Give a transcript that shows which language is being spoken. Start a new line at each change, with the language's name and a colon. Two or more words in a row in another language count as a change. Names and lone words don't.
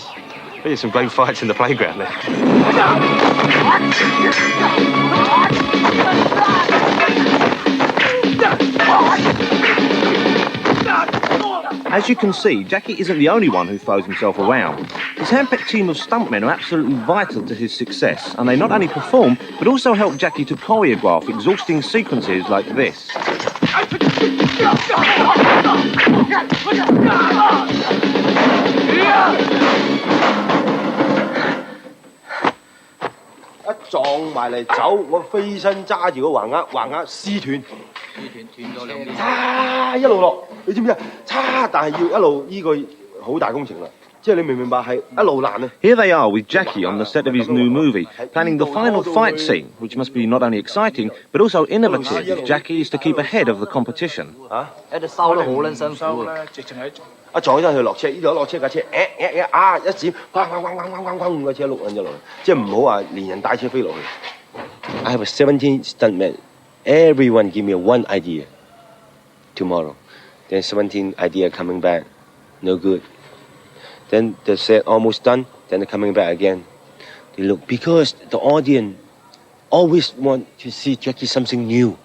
English: There's some great fights in the playground there. As you can see, Jackie isn't the only one who throws himself around. His hand-picked team of stuntmen are absolutely vital to his success, and they not only perform, but also help Jackie to choreograph exhausting sequences like this.
Cantonese: 一撞埋嚟走，我飛身揸住個橫額撕斷，斷到兩邊，叉一路落，你知唔知啊？叉，但係要一路呢個好大工程啦，即係你明唔明白係一路難啊
English: Here they are with Jackie on the set of his new movie, planning the final fight scene, which must be not only exciting, but also innovative if Jackie is to keep ahead of the competition.
Cantonese: 嚇！喺度收得好撚辛苦啊！一撞咗佢落車，呢度一落車架車，一閃，轟個車碌撚咗落去，即係唔好話連人帶車飛落去。
English: I have 17 stuntmen. Everyone give me one idea tomorrow. Then 17 idea coming back, no good. Then they said almost done. Then they're coming back again. They look because the audience always want to see Jackie something new.